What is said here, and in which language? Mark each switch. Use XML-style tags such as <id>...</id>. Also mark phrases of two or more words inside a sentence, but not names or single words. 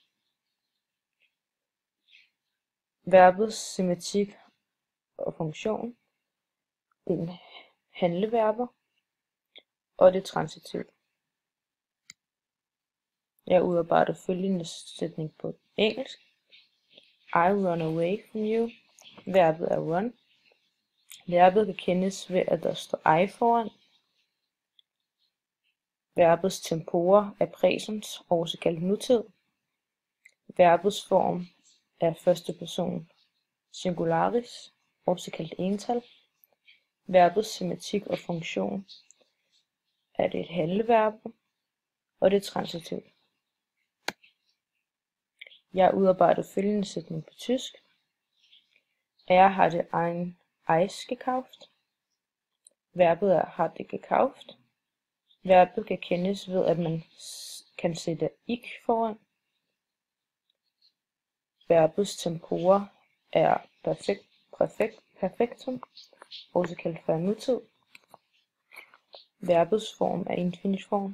<da>Verbets semantik og funktion, det er handleverber, og det er transitivt. Jeg udarbejder følgende sætning på engelsk.</da> <en>I run away from you.</en> <da>Verbet er run. Verbet kan kendes ved, at der står I foran. Verbets tempora er præsens, også kaldt nutid. Verbets form er første person singularis, også kaldt ental. Verbets semantik og funktion er det et handleverb, og det er transitivt. Jeg har udarbejdet følgende sætning på tysk.</da> <de>Er hatte ein Eis gekauft.</de> <da>Verbet er</da> <de>hatte gekauft.</de> <da>Verbet kan kendes ved, at man kan sætte ik foran. Verbets tempora er perfektum, også kaldt for nutid. Verbets form er infinitform.</da>